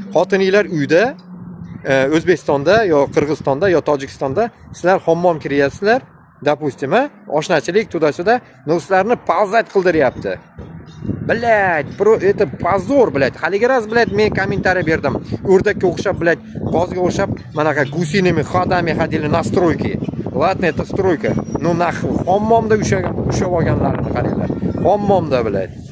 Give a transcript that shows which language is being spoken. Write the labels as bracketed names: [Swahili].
[Uzbek] Xotininglar uyda, O'zbekistonda yo Qirg'izistonda yo Tojikistonda sizlar hammom kiryapsizlar, [Russian] допустим, [Uzbek] oshnachilik tuda-suda, sizlarni palzat qildiryapti. [Russian] Блядь, это позор, блядь. [Uzbek] Haliga raz, блядь, men kommentariy berdim. O'rdakka o'xshab, блядь, g'ozga o'xshab, manaqa [Russian] гусиными ходами ходили на стройки. Ладно, это стройка. Ну нахуй, [Uzbek] hammomda ushlab olganlarini qaranglar. Hammomda, блядь.